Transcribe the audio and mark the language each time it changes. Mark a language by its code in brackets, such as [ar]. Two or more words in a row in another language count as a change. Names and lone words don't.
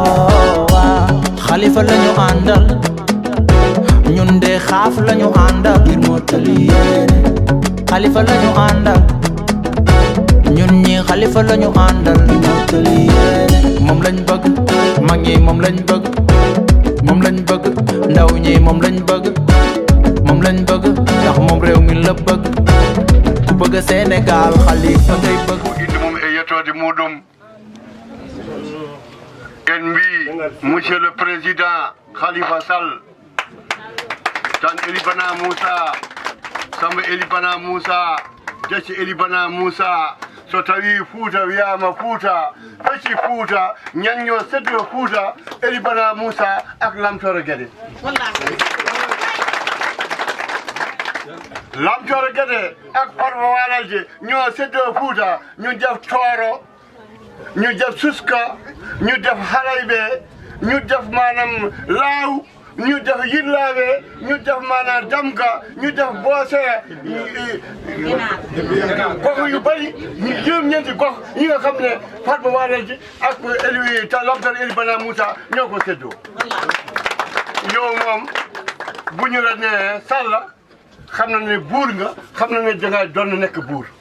[wo] waaw xalifa lañu àndal ñun de xaaf lañu àndal ngir mottali yéene xalifa lañu àndal ñun ñi xalifa lañu àndal ngir mottali yéene moom lañ bëgg mag ñi moom lañ bëgg moom lañ bëgg ndaw ñi moom lañ bëgg moom lañ bëgg ndax moom réew mi la bëgg ku bëgg Sénégal xalifa ngay bëgg [ff] indi moom e yettode muɗum en mbi [fr] monsieur le président [ff] Khalifa Sall tan Elibana Moussa Samba Elibana Moussa Deci Elibana Moussa so tawi Fouta wiyama Fouta fecci Fouta ñañño seddo Fouta Elibana Moussa ak lamtoro gueɗe [wo] lamtoro gueɗe ak farma walalde ño seddo Fouta ñu def tooro ñu def suska ñu def halayɓe ñu def manam laaw ñu def yillaɓe ñu def manam damga ñu def boose gox yu bari ñu juróom-ñeenti gox yi nga xam ne farma walalde ak élevé ta lamtoro Elibana Moussa ñoo ko séddoo yow moom bu ñu la nee Salla xam na ne buur nga xam na ne danga doon nekk buur